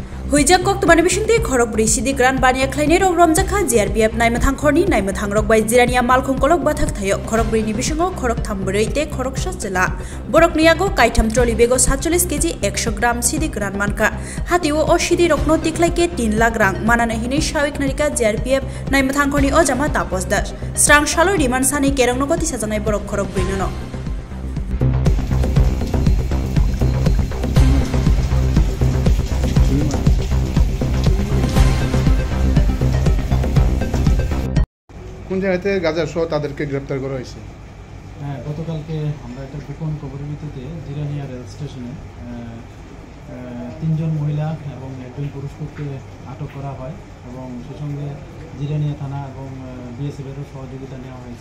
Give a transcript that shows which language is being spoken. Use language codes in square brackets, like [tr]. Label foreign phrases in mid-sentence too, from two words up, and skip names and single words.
[trp] Huijak kok temani bisinti khorok beri sidi gran bania klaini rok romjaka JRPF naimethang khorni naimethang rok bai jirania malkhung kolok bathak thayo khorok beri ni bisingo khorok thambrai te khorok sajela borok niago kaitam troli bego 47 kg 100 gram sidi gran manka hatiwo o sidi rokno tiklai ke 3 lakh rang manana hini shawik narika JRPF naimethang khorni o jama tapos das strang shalo diman sani kerong no koti sajanai borok khorok beri no [bn] কোন জায়গাতে গাজা সহ তাদেরকে গ্রেফতার করা হয়েছে? হ্যাঁ, গতকালকে আমরা একটা গোপন খবরের ভিত্তিতে জিরানিয়া রেল স্টেশনে 3 জন মহিলা এবং 1 জন পুরুষকে আটক করা হয় এবং সেই সঙ্গে জিরানিয়া থানা এবং বিএসএফেরও সহযোগিতা নেওয়া হয়েছে।